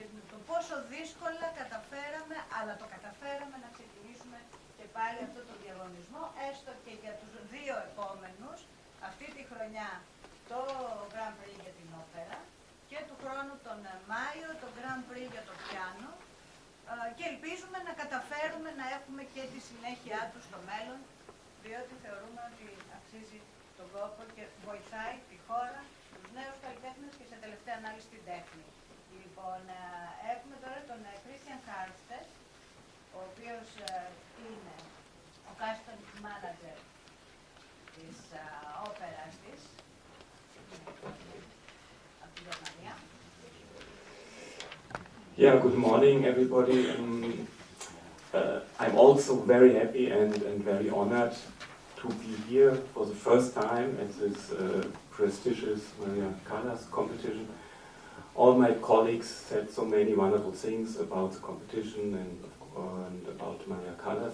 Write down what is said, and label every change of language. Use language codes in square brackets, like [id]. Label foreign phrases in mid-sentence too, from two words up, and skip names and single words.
[el] το πόσο δύσκολα καταφέραμε, αλλά το καταφέραμε να ξεκινήσουμε και πάλι αυτό το διαγωνισμό, έστω και για τους δύο επόμενους, αυτή τη χρονιά το [en] Grand Prix [el] για την όπερα και του χρόνου τον Μάιο το [en] Grand Prix [el] για το πιάνο και ελπίζουμε να καταφέρουμε να έχουμε και τη συνέχεια του στο μέλλον, διότι θεωρούμε ότι αξίζει τον κόπο και βοηθάει τη χώρα, τους νέους καλλιτέχνες και σε τελευταία ανάλυση την τέχνη. Λοιπόν, έχουμε τώρα τον Christian Karlstedt, ο οποίος είναι ο [en] casting manager [el] της όπερας της, από τη Γερμανία. [en] Yeah, good morning everybody. I'm also very happy and very honored to be here for the first time at this prestigious ΜΑΡΙΑ ΚΑΛΛΑΣ competition. All my colleagues said so many wonderful things about the competition and about ΜΑΡΙΑ ΚΑΛΛΑΣ.